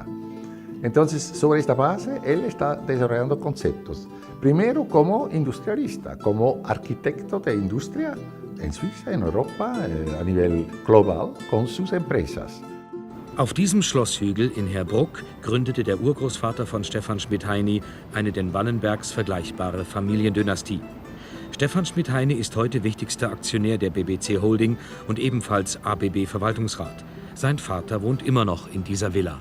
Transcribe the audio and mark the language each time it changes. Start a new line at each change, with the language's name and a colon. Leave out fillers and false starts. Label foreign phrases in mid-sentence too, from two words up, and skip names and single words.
Spanish: Entonces, sobre esta base, él está desarrollando conceptos. Primero como industrialista, como arquitecto de industria en Suiza, en Europa, a nivel global, con sus empresas.
German: Auf diesem Schlosshügel in Herbruck gründete der Urgroßvater von Stefan Schmid-Heiny eine den Wallenbergs vergleichbare Familiendynastie. Stefan Schmid-Heiny ist heute wichtigster Aktionär der BBC Holding und ebenfalls ABB-Verwaltungsrat. Sein Vater wohnt immer noch in dieser Villa.